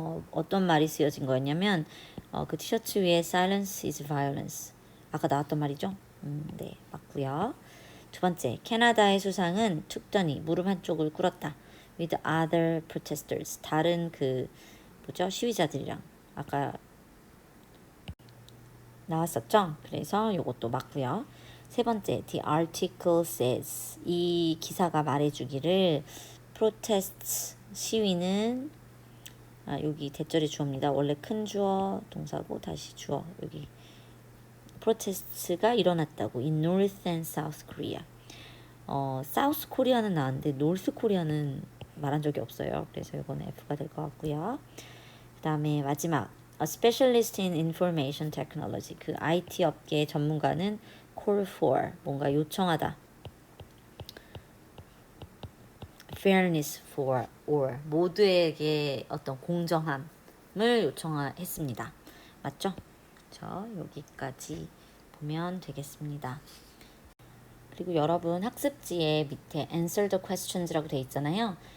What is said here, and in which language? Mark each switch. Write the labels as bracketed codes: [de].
[ko] 어떤 말이 쓰여진 거였냐면 그 티셔츠 위에 [en] silence is violence. [ko] 아까 나왔던 말이죠. 네, 맞고요. 두 번째, 캐나다의 수상은 툭더니 무릎 한쪽을 꿇었다. [en] with other protesters. [ko] 다른 그 뭐죠? 시위자들이랑 아까 나왔었죠. 그래서 요것도 맞고요. 세 번째, [en] the article says. [ko] 이 기사가 말해주기를 protest 시위는 여기 대절이 주어입니다. 원래 큰 주어 동사고 다시 주어 여기 protest가 일어났다고 [en] in North and South Korea. [ko] 사우스 코리아는 나왔는데 노스 코리아는 말한 적이 없어요. 그래서 이거는 F가 될 것 같고요. 그 다음에 마지막 [en] A specialist in information technology. [ko] 그 IT 업계 전문가는 [en] call for [ko] 뭔가 요청하다. [en] fairness for all [ko] 모두에게 어떤 공정함을 요청했습니다. 맞죠? 여기까지 보면 되겠습니다. 그리고 여러분 학습지에 밑에 [en] answer the questions [ko] 라고 돼 있잖아요.